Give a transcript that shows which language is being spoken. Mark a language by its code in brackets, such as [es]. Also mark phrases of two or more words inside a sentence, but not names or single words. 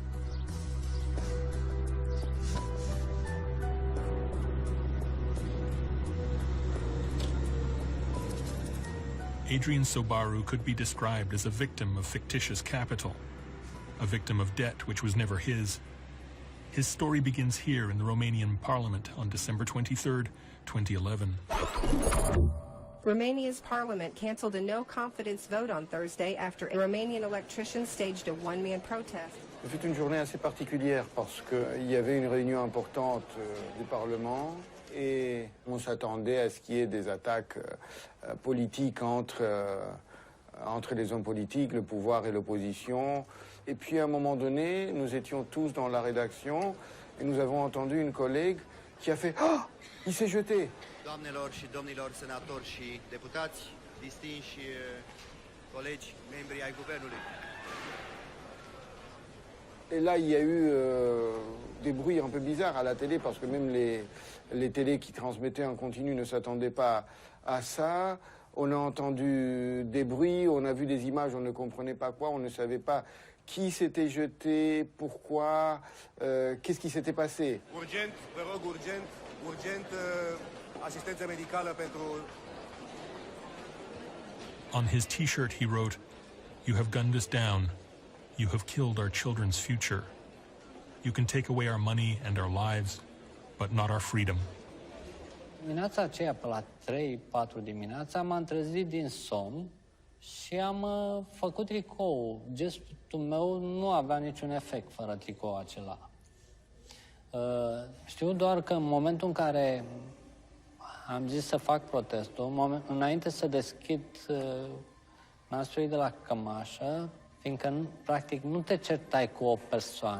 [en] Adrian Sobaru could be described as a victim of fictitious capital, a victim of debt which was never his. His story begins here in the Romanian parliament on December 23rd, 2011. Romania's parliament canceled a no-confidence vote on Thursday after Romanian electricians staged a one-man protest. [fr] C'est une journée assez particulière parce qu'il y avait une réunion importante du Parlement et on s'attendait à ce qu'il y ait des attaques politiques entre les hommes politiques, le pouvoir et l'opposition. Et puis à un moment donné, nous étions tous dans la rédaction et nous avons entendu une collègue qui a fait « Ah, il s'est jeté !» [ro] Doamnelor și domnilor senatori și deputați, distinși colegi, membri ai guvernului. [fr] Et là, il y a eu des bruits un peu bizarres à la télé parce que même les télés qui transmettaient en continu ne s'attendaient pas à ça. On a entendu des bruits, on a vu des images, on ne comprenait pas quoi, on ne savait pas qui s'était jeté, pourquoi, qu'est-ce qui s'était passé. [ro] Urgent, vă rog, urgent, asistență medicală pentru... [en] On his t-shirt he wrote, "You have gunned us down. You have killed our children's future. You can take away our money and our lives, but not our freedom." [ro] Dimineața aceea, pe la 3-4 dimineața, m-am trezit din somn și am făcut tricou. Gestul meu nu avea niciun efect fără tricoul acela. Știu doar că în momentul în care am zis să fac protestul, înainte să deschid nasul de la cămașă, fiindcă, practic, nu te certai cu o persoană.